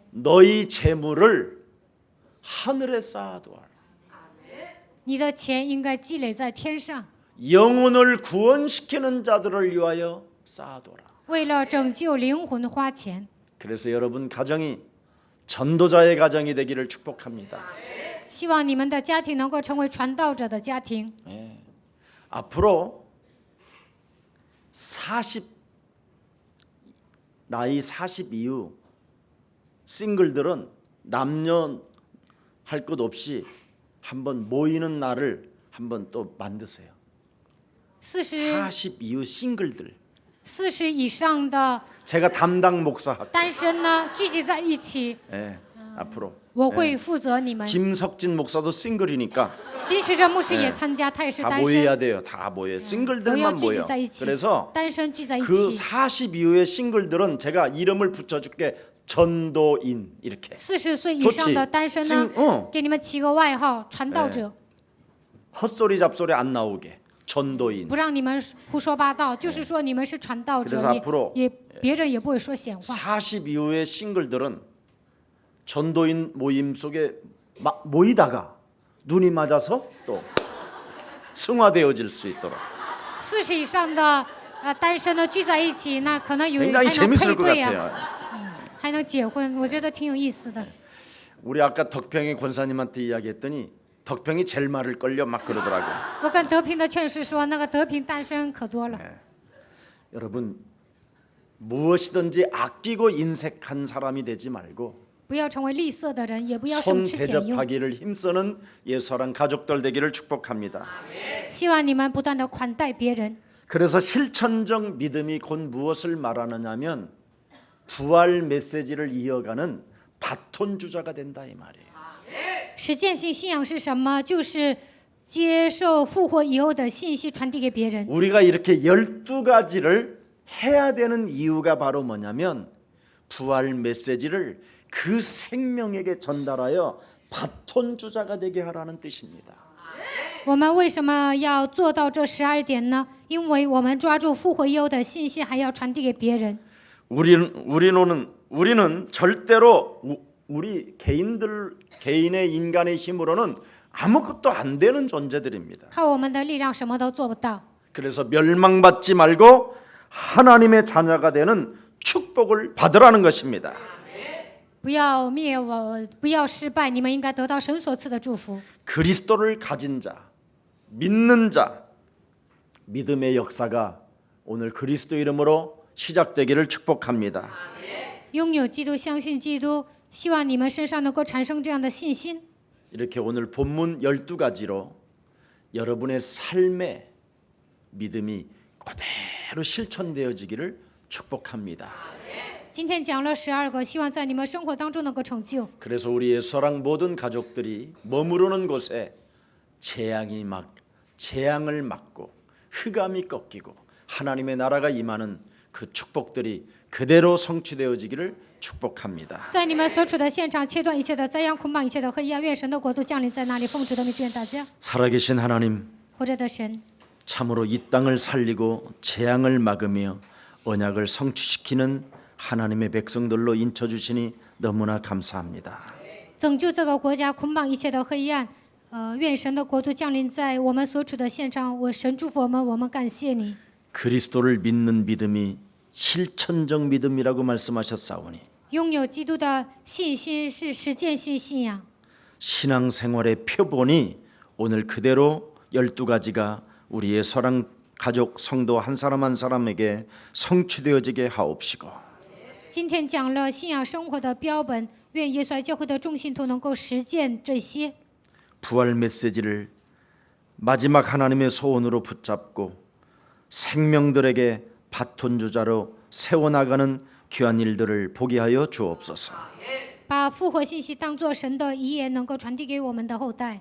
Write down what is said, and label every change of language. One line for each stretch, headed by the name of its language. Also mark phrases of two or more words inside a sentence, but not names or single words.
Korean: 너희 재물을 하늘에 쌓아두어라.
Chinese: 你的钱应该积累在天上，
Korean: 영혼을 구원시키는 자들을 위하여 쌓아둬라.
Chinese: 为了拯救灵魂花钱。
Korean: 그래서 여러분 가정이 전도자의 가정이 되기를 축복합니다.
Chinese: 希望你们的家庭能够成为传道者的家庭。
Korean: 앞으로 나이 40 이후 싱글들은 남녀 할 것 없이 한번 모이는 날을 한번 또 만드세요. 40 이후 싱글들.
Chinese: 40以上的
Korean: 제가 담당 목사 할게요.
Chinese: 单身呢，聚集在一起，
Korean: 앞으로.
Chinese: 我会负责你们。
Korean: 김석진 목사도 싱글이니까
Chinese: 即使这牧师也参加，他也是
Korean: 다
Chinese: 单
Korean: 모여야
Chinese: 身，
Korean: 돼요. 다 모여.
Chinese: 都要
Korean: 싱글들만
Chinese: 聚集
Korean: 모여.
Chinese: 在一起。
Korean: 그래서
Chinese: 单身聚在一
Korean: 그
Chinese: 起。
Korean: 40 이후의 싱글들은 제가 이름을 붙여줄게. 전도인 이렇게.
Chinese: 40 岁以上的单身呢
Korean: 응 ，
Chinese: 给你们起个外号“传道者
Korean: 헛소리 잡소리 안 나오게. 전도인.
Chinese: 不让你们胡说八道，就是说你们是传道
Korean: 그래서
Chinese: 者，
Korean: 앞으로
Chinese: 也别人也不会说闲话。
Korean: 40 이후의 싱글들은 전도인 모임 속에 모이다가 눈이 맞아서 또 승화되어질 수 있도록
Chinese: 40 以上的单身的聚在一起，那可能有还
Korean: 굉장히
Chinese: 能
Korean: 재밌을
Chinese: 配
Korean: 것
Chinese: 对呀、
Korean: 같아요.
Chinese: 还能结婚，我觉得挺有意思的。
Korean: 우리 아까 덕평의 권사님한테 이야기했더니 덕평이 제일 말을 걸려 막 그러더라고요.
Chinese: 我跟德平的劝士说，那个德平单身可多了。
Korean: 여러분 무엇이든지 아끼고 인색한 사람이 되지 말고
Chinese: 不要成为吝啬的人，也不要
Korean: 손
Chinese: 省吃俭用。
Korean: 대접하기를 힘쓰는 예사랑 가족들 되기를 축복합니다.
Chinese: 希望你们不断的款待别人。
Korean: 그래서 실천적 믿음이 곧 무엇을 말하느냐면 부활 메시지를 이어가는 바톤 주자가 된다 이 말이에요.
Chinese: 实践性信仰是什么？就是接受复活以后的信息传递给别人。
Korean: 우리가 이렇게 12가지를 해야 되는 이유가 바로 뭐냐면 부활 메시지를 그 생명에게 전달하여 바톤 주자가 되게 하라는 뜻입니다.
Chinese: 我们为什么要做到这12点呢？因为我们抓住复活以后的信息，还要传递给别人。
Korean: 우리는 절대로 우리 개인의 인간의 힘으로는 아무것도 안 되는 존재들입니다.
Chinese: 靠我们的力量什么都做不到。
Korean: 그래서 멸망받지 말고 하나님의 자녀가 되는 축복을 받으라는 것입니다.
Chinese: 不要灭亡，不要失败，你们应该得到神所赐的祝福。
Korean: 그리스도를 가진 자, 믿는 자, 믿음의 역사가 오늘 그리스도 이름으로 시작되기를 축복합니다.
Chinese: 拥有基督，相信基督，希望你们身上能够产生这样的信心。
Korean: 이렇게 오늘 본문 12가지로 여러분의 삶에 믿음이 그대로 실천되어지기를 축복합니다.
Chinese: 今天讲了12个，希望在你们生活当中能够成就。
Korean: 그래서 우리 예수랑 모든 가족들이 머무르는 곳에 재앙을 막고 흑암이 꺾이고 하나님의 나라가 임하는 그 축복들이 그대로 성취되어지기를 축복합니다.
Chinese: 在你们所处的现场，切断一切的灾殃，捆绑一切的黑暗，愿神的国度降临在那里。奉主的名祝愿大家，
Korean: 살아계신 하나님,
Chinese: 活着的神，
Korean: 참으로 이 땅을 살리고 재앙을 막으며 언약을 성취시키는 하나님의 백성들로 인쳐주시니 너무나 감사합니다.
Chinese: 拯救这个国家，捆绑一切的黑暗。愿神的国度降临在我们所处的现场。我神祝福我们，我们感谢你。
Korean: 그리스도를 믿는 믿음이 실천적 믿음이라고 말씀하셨사오니
Chinese: 拥有基督的信心是实践性信仰。
Korean: 신앙생활의 표본이 오늘 그대로 12가지가 우리의 사랑 가족 성도 한 사람 한 사람에게 성취되어지게 하옵시고
Chinese: 今天讲了信仰生活的标本，愿耶稣爱教会的众信徒能够实践这些。
Korean: 부활 메시지를 마지막 하나님의 소원으로 붙잡고 생명들에게 바톤 주자로 세워나가는 귀한 일들을 보게 하여 주옵소서.
Chinese: 把复活信息当作神的遗言，能够传递给我们的后代。